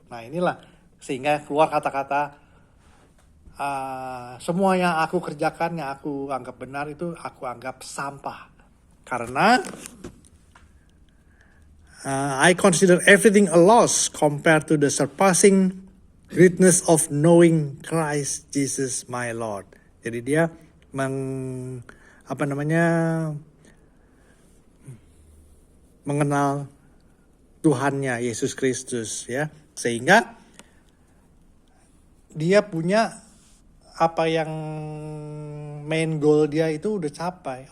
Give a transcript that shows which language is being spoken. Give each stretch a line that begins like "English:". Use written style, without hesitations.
Indonesian: Nah inilah sehingga keluar kata-kata semua yang aku kerjakan, yang aku anggap benar itu aku anggap sampah.
English: Karena I consider everything a loss compared to the surpassing greatness of knowing Christ Jesus my Lord.
Indonesian: Jadi dia mengenal Tuhannya Yesus Kristus ya, sehingga dia punya apa yang
English: main goal
Indonesian: dia itu udah capai.